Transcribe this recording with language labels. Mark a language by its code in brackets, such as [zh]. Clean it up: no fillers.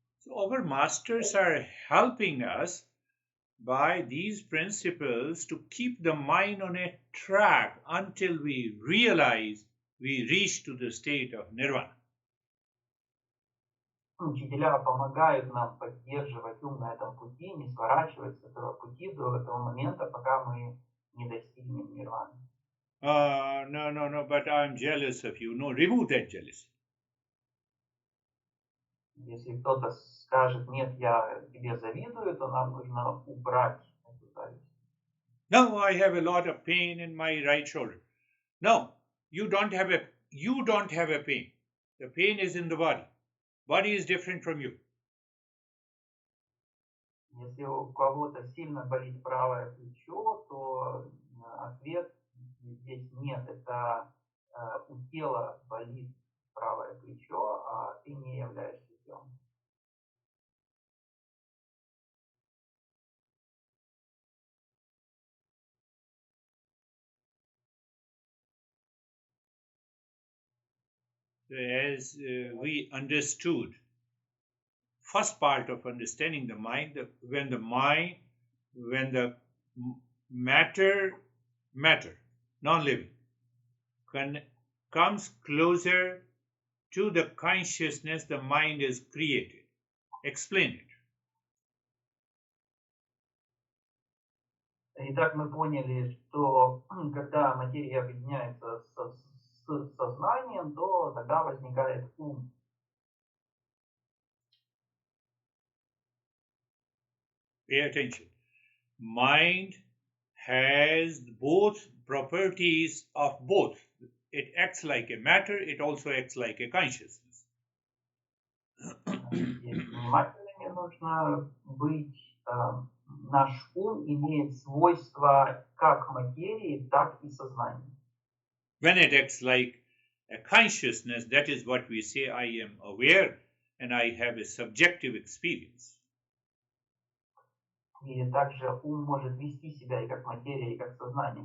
[en] So our masters are helping us by these principles to keep the mind on a track until we realize we reach to the state of nirvana. [ru] Учителя помогают нам поддерживать ум на этом пути, не сворачивать с этого пути до этого момента, пока мы не достигнем нирваны. [en] No, but I'm jealous of you. No, remove that jealousy. [ru] Если кто-то скажет, нет, я тебе завидую, то нам нужно убрать эту зависть. [en] No, I have a lot of pain in my right shoulder. No, you don't have a pain. The pain is in the body. Body is different from you. [ru] Если у кого-то сильно болит правое плечо, то ответ здесь нет. Это у тела болит правое плечо, а ты не являешься телом. [en] As we understood, first part of understanding the mind, when the matter, non-living, comes closer to the consciousness, the mind is created. Explain it. [ru] Итак, мы поняли, что когда материя объединяется с сознанием, то тогда возникает ум. [en] Pay attention. Mind has both properties of both. It acts like a matter, it also acts like a consciousness. [ru] Внимательными нужно быть. наш ум имеет свойства как материи, так и сознания. [en] When it acts like a consciousness, that is what we say, I am aware and I have a subjective experience. [ru] И также ум может вести себя и как материя, и как сознание.